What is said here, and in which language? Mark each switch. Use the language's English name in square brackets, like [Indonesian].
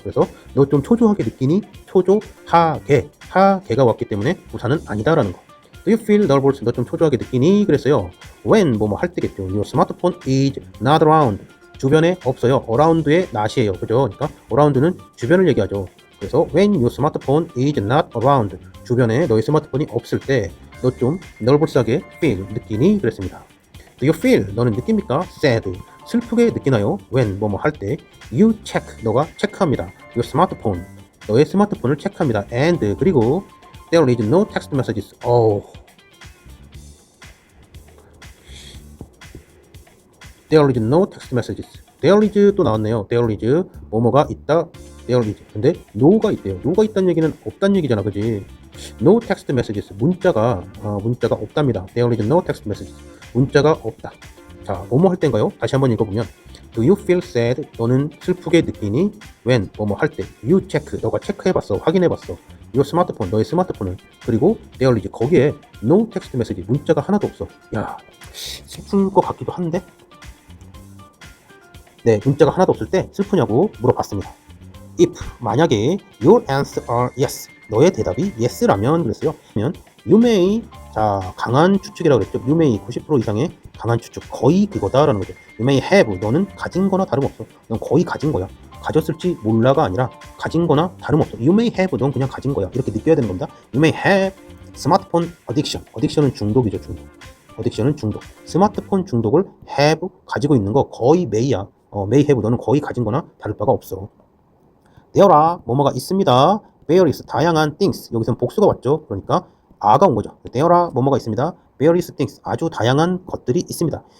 [Korean] 그래서 너 좀 초조하게 느끼니? 초조하게 하게가 왔기 때문에 부사는 아니다라는 거. [English] Do you feel nervous? [Korean] 너 좀 초조하게 느끼니? 그랬어요. When 뭐뭐 할 때겠죠. [English] Your smartphone is not around. [Korean] 주변에 없어요. around의 not이에요. 그죠? 그러니까 around는 주변을 얘기하죠. [English] 그래서 when your smartphone is not around. [Korean] 주변에 너의 스마트폰이 없을 때 너 좀 nervous하게 feel 느끼니? 그랬습니다. Do you feel? 너는 느낍니까? sad. 슬프게 느끼나요? when 뭐뭐 할 때 you check. 너가 체크합니다. your smartphone. 너의 스마트폰을 체크합니다. [English] and 그리고 there is no text messages. There is no text messages. [Korean] There is 또 나왔네요. There is 뭐뭐가 있다. There is. 근데 no가 있대요. no가 있다는 얘기는 없다는 얘기잖아, 그지? [English] No text messages. [Korean] 문자가 없답니다. [English] There is no text messages. [Korean] 문자가 없다. 자, 뭐뭐 할 때인가요? 다시 한번 읽어보면 [English] Do you feel sad? [Korean] 너는 슬프게 느끼니? When 뭐뭐 할 때 You check. 너가 체크해봤어. 확인해봤어. Your smartphone. 너의 스마트폰을. 그리고 there is 거기에 no text message. 문자가 하나도 없어. 야, 슬픈 것 같기도 한데? 네, 문자가 하나도 없을 때 슬프냐고 물어봤습니다. If 만약에 your answer are yes. 너의 대답이 yes라면 그랬어요. 그러면 you may 자 강한 추측이라고 그랬죠. you may 90% 이상의 강한 추측 거의 그거다라는 거죠. you may have 너는 가진 거나 다름없어. 넌 거의 가진 거야. 가졌을지 몰라가 아니라 가진 거나 다름없어. you may have 넌 그냥 가진 거야. 이렇게 느껴야 되는 겁니다. [English] you may have smartphone addiction. [Korean] addiction은 중독이죠. 중독. addiction은 중독. 스마트폰 중독을 have 가지고 있는 거 거의 may야. may have 너는 거의 가진 거나 다를 바가 없어. there are 뭐뭐가 있습니다. various 다양한 things 여기서는 복수가 왔죠. 그러니까 a가 온 거죠. there are 뭐뭐가 있습니다. various things 아주 다양한 것들이 있습니다.